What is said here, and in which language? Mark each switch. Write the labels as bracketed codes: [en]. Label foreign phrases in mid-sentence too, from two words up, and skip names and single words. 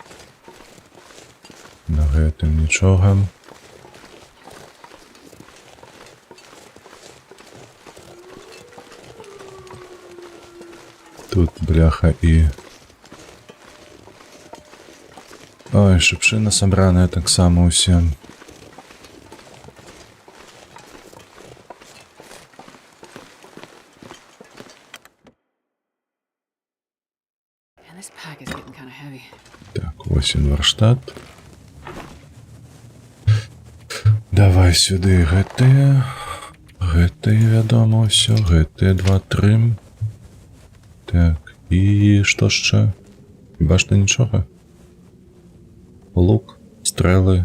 [be] На гэтым нічога. Тут бляха і... Ой, шыпшына сабраная таксама ўсе. [en] And this pack is getting kind of heavy. [be] Так, вось ён варштат. Давай сюды гэтыя. Гэтыя, вядома, ўсё. Гэтыя 2-3. Так, і што яшчэ? Хіба што нічога. Лук, стрэлы.